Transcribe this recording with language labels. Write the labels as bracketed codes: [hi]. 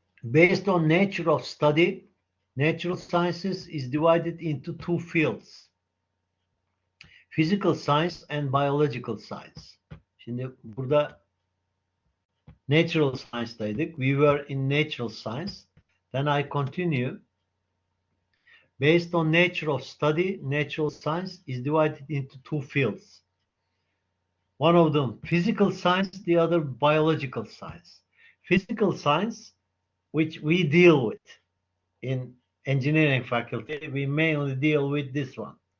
[en] Based on nature of study, natural sciences is divided into two fields. Physical science and biological science. [tr] Şimdi burada natural science'daydık. [en] We were in natural science. Then I continue. Based on nature of study, natural science is divided into two fields. One of them physical science, the other biological science. Physical science, which we deal with in engineering faculty, we mainly deal with this one.